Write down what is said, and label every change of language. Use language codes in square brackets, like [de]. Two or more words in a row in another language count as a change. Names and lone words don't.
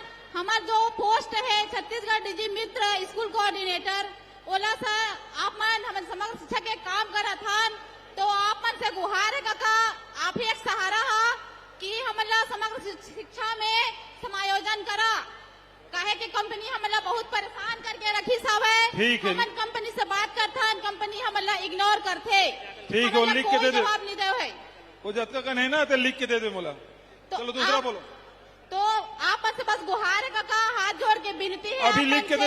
[hne] हमार जो पोस्ट है छत्तीसगढ़ डीजी मित्र [en] school coordinator [hne] ओला सा आप मन हमन समग्र शिक्षा के काम करत हन। तो आप मन से गुहार है काका आप ही एक सहारा हा कि हमन ला समग्र शिक्षा में समायोजन करा। काहे कि कंपनी हमन ला बहुत परेशान करके रखी साहब ठीक है। हमन कंपनी से बात करते हन कंपनी हमन ला इग्नोर करते। ठीक है, हमन ला लिख के कोई दे दे। जवाब नहीं दे है। वो जब तक है ना तो लिख के दे दे बोला। चलो दूसरा आप- बोलो। तो आप मन से बस गुहार है काका हाथ जोड़ के विनती है अभी आप लिख मन के दे दे